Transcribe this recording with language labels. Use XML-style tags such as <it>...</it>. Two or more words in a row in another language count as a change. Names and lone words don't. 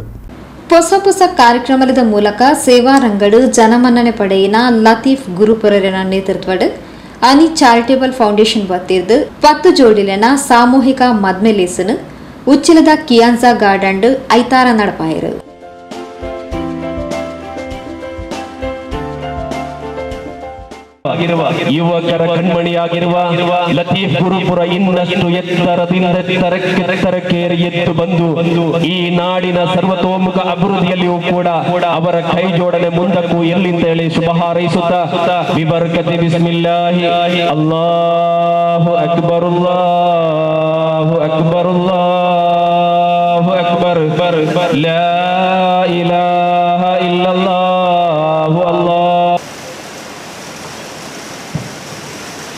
<tcy>ಹೊಸ ಕಾರ್ಯಕ್ರಮದ ಮೂಲಕ ಸೇವಾ ರಂಗಡು ಜನಮನ್ನಣೆ ಪಡೆಯಿನ ಲತೀಫ್ ಗುರುಪರನ ನೇತೃತ್ವಡ್ ಅನಿ ಚಾರಿಟೇಬಲ್ ಫೌಂಡೇಶನ್ ಬತ್ತಿರ್ದು 10 ಜೋಡಿಲೆನ ಸಾಮೂಹಿಕ ಮದ್ಮೆಲೇಸನು ಉಚ್ಚಿಲದ ಕಿಯಾನ್ಸಾ ಗಾರ್ಡನ್ ಐತಾರ ನಡಪಾಯರು.</tcy> <kn>ಯುವಕರ ಕಣ್ಮಣಿಯಾಗಿರುವ ಲತೀಫ್ ಗುರುಪುರ ಇನ್ನಷ್ಟು ಎತ್ತರಕ್ಕೇರಿ ಎದ್ದು ಬಂದು ಈ ನಾಡಿನ ಸರ್ವತೋಮುಖ ಅಭಿವೃದ್ಧಿಯಲ್ಲಿಯೂ ಕೂಡ ಅವರ ಕೈ ಜೋಡಣೆ ಮುಂದಕ್ಕೂ ಎಲ್ಲಿಂದ ಹೇಳಿ ಶುಭ ಹಾರೈಸುತ್ತಾ</kn> <ar>ببركة بسم الله الله أكبر الله أكبر الله أكبر لا إله إلا الله الله.</ar>